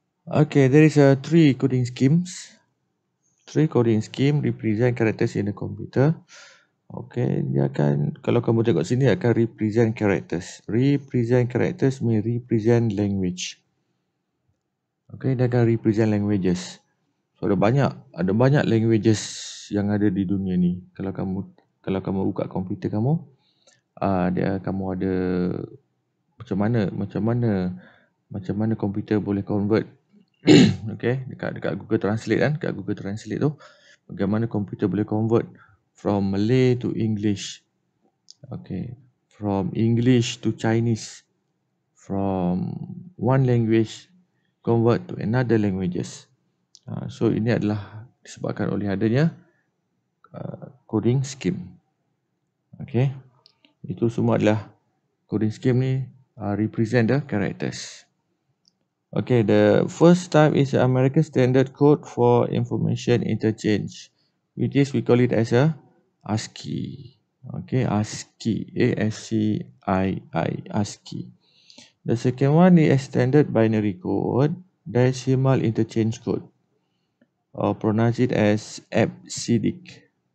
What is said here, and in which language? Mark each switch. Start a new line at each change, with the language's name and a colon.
English: Okay, there is three coding schemes. Three coding scheme represent characters in the computer.
Malay: Okay, dia akan, kalau kamu tengok sini akan
English: represent characters. Represent characters mean represent language. Okay,
Malay: dia akan
English: represent languages.
Malay: So ada banyak languages yang ada di dunia ni. Kalau kamu buka komputer kamu, kamu ada macam mana komputer boleh convert. Okay, dekat Google Translate kan, dekat Google Translate tu, bagaimana komputer boleh
English: convert from Malay to English. Okay, from English to Chinese, from one language convert to another languages.
Malay: So ini adalah disebabkan oleh adanya coding scheme.
English: Okay,
Malay: itu semua adalah
English: coding scheme ni represent the characters. Okay, the first type is American Standard Code for Information Interchange, which is we call it as a ASCII. Okay, ASCII, ASCII, ASCII. The second one is Standard Binary Code, Decimal Interchange Code, or pronounce it as EBCDIC.